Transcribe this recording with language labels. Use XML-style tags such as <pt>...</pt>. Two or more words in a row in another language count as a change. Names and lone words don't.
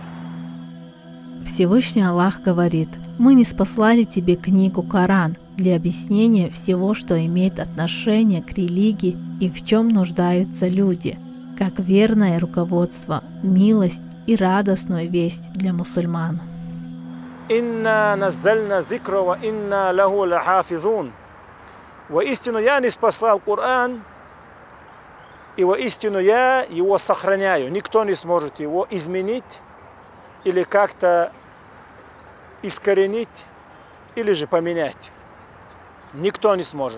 <ru>Всевышний Аллах говорит: «Мы не спаслали тебе книгу Коран для объяснения всего, что имеет отношение к религии и в чем нуждаются люди, как верное руководство, милость и радостную весть для мусульман».</ru> <ar>«إنا نزلنا الذكر وإنا له لحافظون».</ar> <ru>Воистину я не спаслал Коран, и воистину я его сохраняю. Никто не сможет его изменить или как-то искоренить, или же поменять. Никто не сможет.</ru>